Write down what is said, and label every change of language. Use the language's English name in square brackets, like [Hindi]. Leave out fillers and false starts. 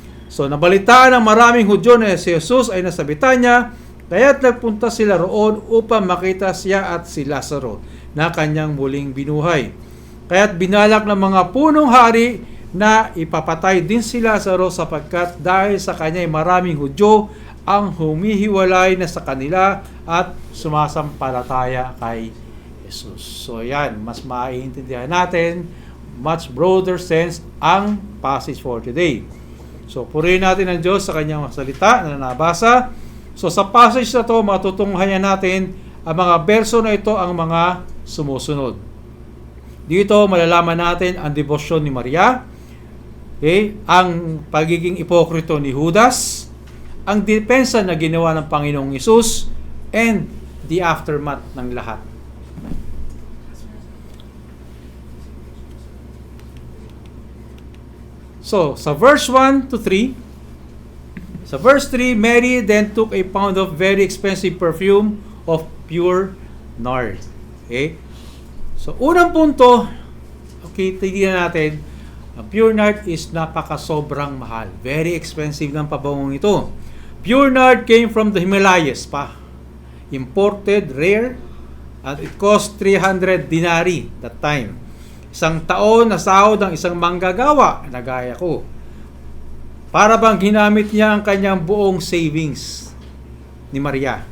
[Filipino] So, nabalitaan ng maraming Hudyo na si Jesus ay nasa Betania, kaya't nagpunta sila roon upang makita siya at si Lazaro na kanyang muling binuhay. Kaya't binalak ng mga punong hari na ipapatay din si Lazaro sapagkat dahil sa kanya ay maraming Hudyo ang humihiwalay na sa kanila at sumasampalataya kay Jesus. So, yan, mas maiintindihan natin, [English] much broader sense [Filipino] ang passage for today. So, purihin natin ang Diyos sa kanyang salita na nabasa. So, sa passage na to, matutunghayan natin ang mga verso na ito ang mga sumusunod. Dito, malalaman natin ang debosyon ni Maria, ang pagiging ipokrito ni Judas, ang depensa na ginawa ng Panginoong Hesus [English] and the aftermath [Filipino] ng lahat. [English] So, [Filipino] sa verse 1 to 3, sa verse 3, [English] Mary then took a pound of very expensive perfume of pure nard. [Filipino] Okay? So, unang punto, okay, tignan natin, ang pure nard is napaka-sobrang mahal. [English] Very expensive [Filipino] ng pabangong ito. [English] Pure nard came from the Himalayas pa. Imported, rare, and it cost 300 dinari that time. [Filipino] Isang taon na sahod ng isang manggagawa na gaya ko. Para bang ginamit niya ang kanyang buong savings ni Maria.